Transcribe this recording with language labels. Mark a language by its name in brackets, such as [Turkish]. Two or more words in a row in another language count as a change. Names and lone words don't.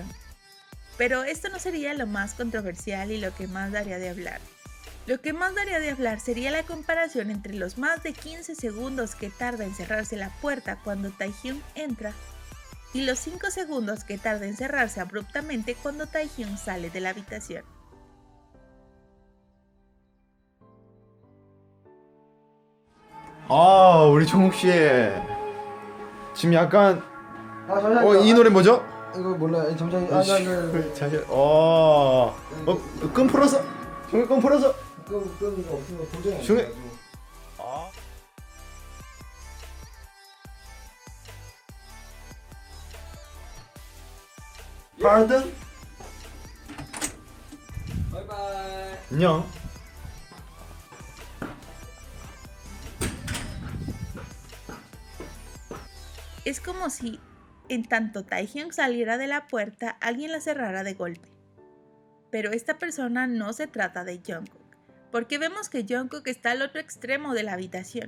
[Spanish] Pero esto no sería lo más controversial y lo que más daría de hablar. Lo que más daría de hablar sería la comparación entre los más de 15 segundos que tarda en cerrarse la puerta cuando Taehyung entra y los 5 segundos que tarda en cerrarse abruptamente cuando Taehyung sale de la habitación. [Korean] 우리 종욱 씨 지금 약간 잠시만요. 이 노래 뭐죠? 이거 몰라요. 잠시만요. 잠시 끈 풀어서 종욱 끈 풀어서 끈 없으면 도저히 안 중에- 돼가지고. Pardon? 바이바이. 안녕. [Spanish] Es como si, en tanto Taehyung saliera de la puerta, alguien la cerrara de golpe. Pero esta persona no se trata de Jungkook, porque vemos que Jungkook está al otro extremo de la habitación.